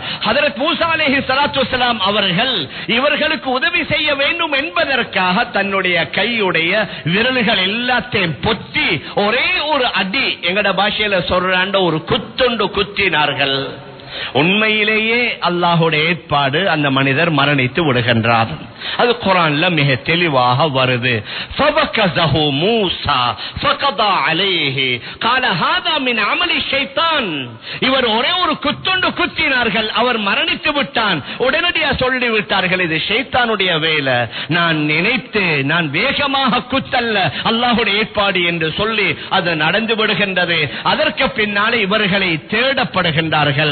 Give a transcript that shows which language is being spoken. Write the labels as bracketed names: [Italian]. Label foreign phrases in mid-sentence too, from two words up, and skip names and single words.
[Tamil] ஹதரத் மூசா அலைஹிஸ்ஸலாத்து வஸ்ஸலாம் அவர்கள் இவர்களுக்கு உதவி செய்ய வேண்டும் என்பதற்காக தன்னுடைய கையுடைய விரல்கள் எல்லாத்தையும் பொத்தி ஒரே ஒரு அடி, எங்கட பாஷையில சொல்றாண்ட ஒரு குத்துண்டு குத்தினார்கள். உண்மையிலேயே அல்லாஹ்வுடைய ஏற்பாடு, அந்த மனிதர் மரணித்து விடுகின்றார். அது குர்ஆன்ல மிக தெளிவாக வருது. [Arabic] فوكزه موسى فقضى عليه قال هذا من عمل الشيطان. [Tamil] இவர் ஒரே ஒரு குத்துண்டு குத்தினார்கள், அவர் மரணித்து விட்டான். உடனடியாக சொல்லி விட்டார்கள், இது ஷைத்தானுடைய வேலை, நான் நினைத்து நான் வேகமாக குத்தல்ல, அல்லாஹ்வுடைய ஏற்பாடு என்று சொல்லி அது நடந்து விடுகின்றது. அதற்கு பின்னாலே இவர்களை தேடப்படுகின்றார்கள்.